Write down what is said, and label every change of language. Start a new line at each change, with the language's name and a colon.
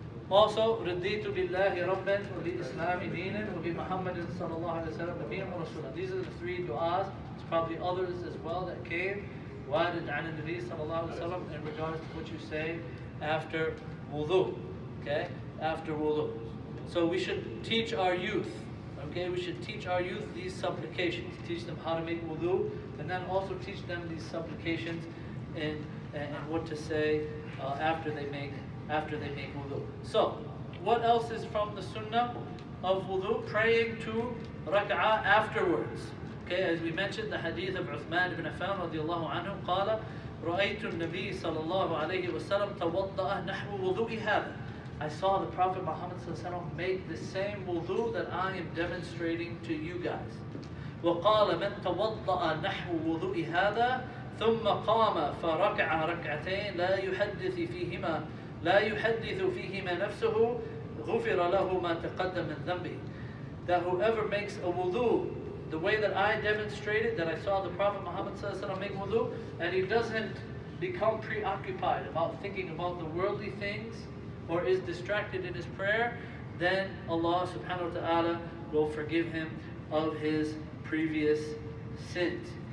English: Also,
Arabic: رضيت بالله ربا وبالإسلام دينا وبمحمد صلى الله عليه وسلم نبيا ورسولا.
English: These are the three du'as. There's probably others as well that came.
Arabic: وارد عن النبي صلى الله عليه وسلم
English: in regards to what you say after wudu. Okay? After wudu. So we should teach our youth. Okay? We should teach our youth these supplications. Teach them how to make wudu, and then also teach them these supplications and what to say after they make wudu. So, what else is from the sunnah of wudu? Praying to rak'ah afterwards. Okay, as we mentioned, the hadith of Uthman ibn Affan radiallahu anhu
Arabic: قال رأيت النبي صلى الله عليه وسلم توضأ نحو وضوء هذا.
English: I saw the Prophet Muhammad sallallahu alaihi wasallam make the same wudu that I am demonstrating to you guys.
Arabic: وقال من توضأ نحو وضوء هذا ثم قام فركع ركعتين لا يحدث فيهما نفسه غفر له ما تقدم من ذنبه.
English: That whoever makes a wudu the way that I demonstrated, that I saw the Prophet Muhammad ﷺ make wudu, and he doesn't become preoccupied about thinking about the worldly things or is distracted in his prayer, then Allah subhanahu wa ta'ala will forgive him of his previous sins.